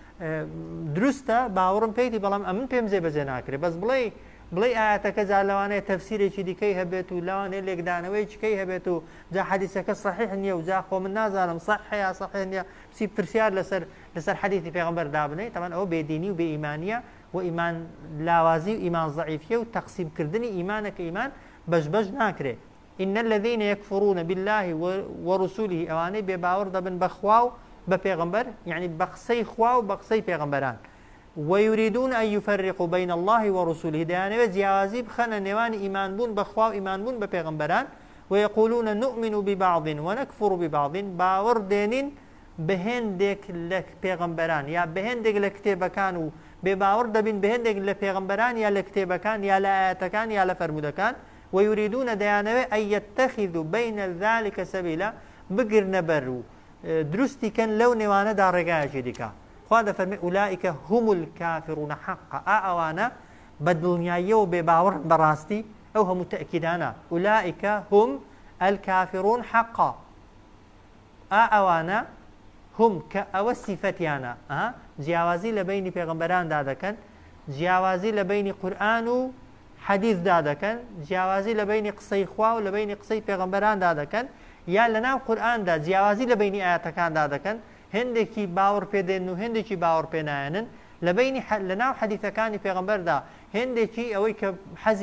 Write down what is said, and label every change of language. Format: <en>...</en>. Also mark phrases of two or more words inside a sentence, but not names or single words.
<ckb>دروستە باوەڕم پێیتی بەڵام ئەمن پێم جێبەجێ ناکرێت بەس بڵێ ئاەتەکە جا لەوانەیە تەفسیرێکی دیکەی هەبێت و لەوانەیە لێکدانەوەی چکەی هەبێت و جا حەدیثەکە صحیح نییە و جا خۆ من نازانم صحیح صحیح نییە بچی پرسیار لەسەر حەدیثی پێغەمبەر دابنێ تەمان ئەوە بێدینی و بێئیمانیە و ئیمان لاوازی و ئیمان ضعیفیە و تەقسیمکردنی ئیمانەکە ئیمان بەش ناکرێت</ckb> <ar>إن الذين يكفرون بالله ورسوله</ar> <ckb>ئەوانەی بێباوەڕ دەبن بە خوا و بە پێغەمبەر یعنی بە قسەی خوا و بە قسەی پێغەمبەران</ckb> <ar>ويريدون أن يفرقوا بين الله ورسوله</ar> <ckb>دەیانەوێت جیاوازی بخەنە نێوانی ئیمانبوون بە خوا و ئیمانبوون بە پێغەمبەران</ckb> <ar>ويقولون نؤمن ببعض ونكفر ببعض</ar> <ckb>باوەڕ دێنین بە هێندێک لە پێغەمبەران یا بە هێندێک لە کتێبەکان و بێباوەڕ دەبین بە هێندێک لە پێغەمبەران یا لە کتێبەکان یا لە ئاەتەکان یا لە فەرمودەکان ويريدون دەیانەوێت</ckb> <ar>أن يتخذوا بين ذلك سبيلا</ar> <ckb>بگرنە بەر و دروستی کەن لەو نێوانەدا ڕێگایەکی دیکە خوا دەفەرمێ</ckb> <ar>ئولائیکە هم الکافرون حقا</ar> <ckb>ئەوانە بە دڵنیاییەوە بێباوەڕ بەڕاستی ئەو هەموو تەئکیدانە</ckb> <ar>ئولائیکە هم الکافرون حقا</ar> <ckb>ئەوانە هم کە ئەوە سیفەتیانە جیاوازی لە بینی پێغەمبەراندا دەکەن جیاوازی لە بینی قورئان و حەدیثدا دەکەن جیاوازی لە بینی قسەی خوا و لە بینی قسەی پێغەمبەراندا دەکەن یا لەناو قورئاندا جیاوازی لە بینی ئاەتەکاندا دەکەن هەندێکی باوەڕ پێدێن و هەندێکی باوەڕ پێنایەنن لەناو حەدیثەکانی پێغەمبەردا هەندێکی ئەوەی کە حەزی</ckb>